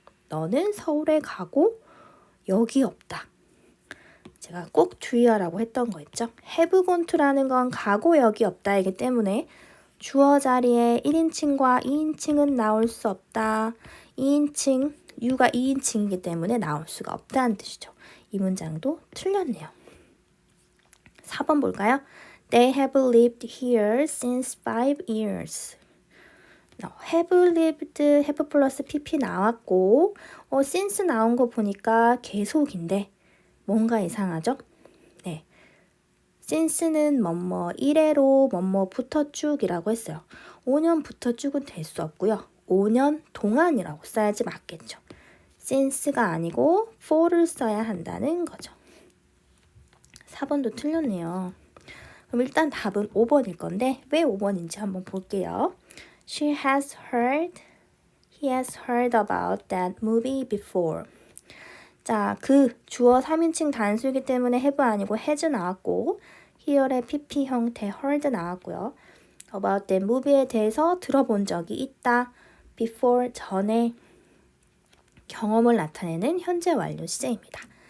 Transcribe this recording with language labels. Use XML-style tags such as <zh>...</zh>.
<ko>너는 서울에 가고 여기 없다. 제가 꼭 주의하라고 했던 거 있죠? have gone to라는 건 가고 여기 없다이기 때문에 주어 자리에 1인칭과 2인칭은 나올 수 없다. 2인칭, you가 2인칭이기 때문에 나올 수가 없다는 뜻이죠. 이 문장도 틀렸네요. 4번 볼까요?</ko> <en>They have lived here since 5 years.</en> <ko>have lived, have 플러스 pp 나왔고 since 나온 거 보니까 계속인데 뭔가 이상하죠? 네, since는 뭐뭐 이래로 뭐뭐부터 쭉이라고 했어요. 5년부터 쭉은 될 수 없고요. 5년 동안이라고 써야지 맞겠죠. since가 아니고 for를 써야 한다는 거죠. 4번도 틀렸네요. 그럼 일단 답은 5번일 건데 왜 5번인지 한번 볼게요.</ko> <en>He has heard about that movie before.</en> <ko>자, 그 주어 3인칭 단수이기 때문에 have 아니고 has 나왔고 here의 pp 형태 heard 나왔고요. about that movie에 대해서 들어본 적이 있다. before 전에 경험을 나타내는 현재 완료 시제입니다.</ko>